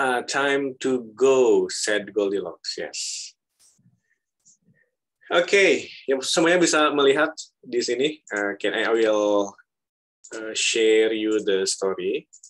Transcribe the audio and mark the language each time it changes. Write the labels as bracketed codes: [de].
[en] Time to go, said Goldilocks. Yes. [id] Okay, yang semuanya bisa melihat di sini. [en] I will share you the story.